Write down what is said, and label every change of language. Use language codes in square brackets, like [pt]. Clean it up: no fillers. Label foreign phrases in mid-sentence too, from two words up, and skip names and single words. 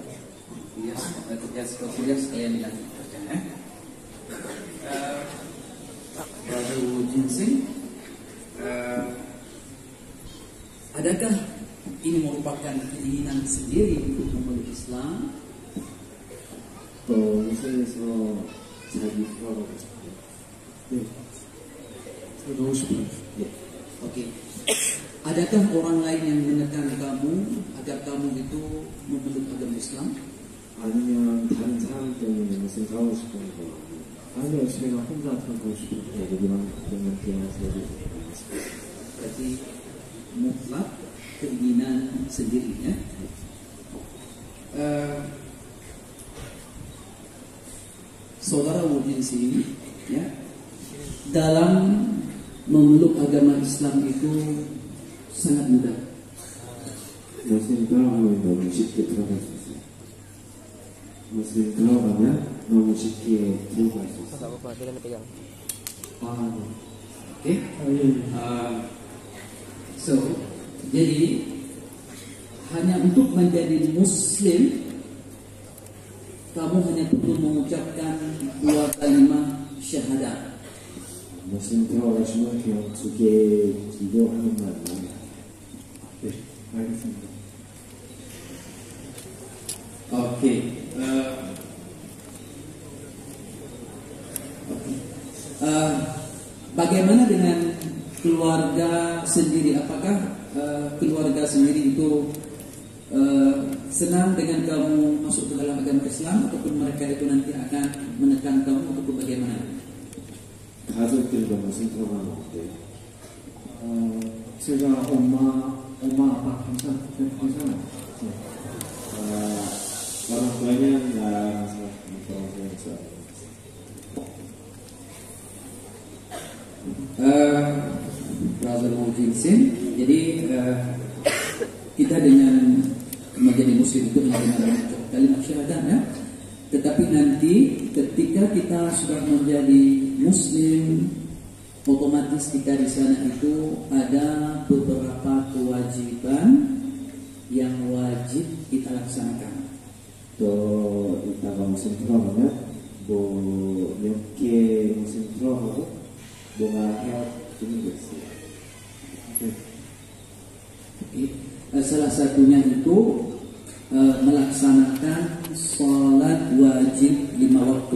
[id] Kuliah sekalian dengan kerja. Brother Mujin Singh, adakah ini merupakan keinginan sendiri untuk memeluk Islam? [ko] 무슬림에서 자기 들어가고 싶어요. 네. 들어가고 싶어요. 네. [id] Oke. Adakah orang lain yang menekan kamu agar kamu itu memeluk agama Islam? [ko] 아니면 다른 사람 때문에 무슨 가고 싶은 거 아니요 제가 혼자 가고 싶은데 여기만 그러면 그냥 저기 [id] Berarti mutlak keinginan sendiri ya. Saudara Mujin Singh ya, dalam memeluk agama Islam itu sangat mudah. [ko] 무슬림 들어가면 너무 쉽게 들어갈 수 있어요. 무슬림 들어가면 너무 쉽게 들어갈 수 있어요. [id] Okay. So, jadi hanya untuk menjadi Muslim, kamu hanya perlu mengucapkan 2 kalimat syahadat. [ko] 무슨 들어가시면 그냥 2개 기도하는 말이에요. 네, 알겠습니다. [id] Oke. Bagaimana dengan keluarga sendiri? Apakah keluarga sendiri itu senang dengan kamu masuk ke dalam agama Islam, ataupun mereka itu nanti akan menekan kamu, ataupun bagaimana? [ko] 가족들과 무슨 들어가면 어때요? 제가 엄마 아빠 괜찮아요. 네. [id] orang tuanya nggak masalah influencer. Brother Mujinsin, jadi kita dengan menjadi Muslim itu dengan kalimat syahadat ya. Tetapi nanti ketika kita sudah menjadi Muslim, otomatis kita di sana itu ada beberapa kewajiban yang wajib kita laksanakan. [ko] 또 이따가 무슨 들어가면 뭐 몇 개 무슨 들어가고 뭐가 해야 되는 게 있어요. [id] Salah satunya itu melaksanakan sholat wajib 5 waktu.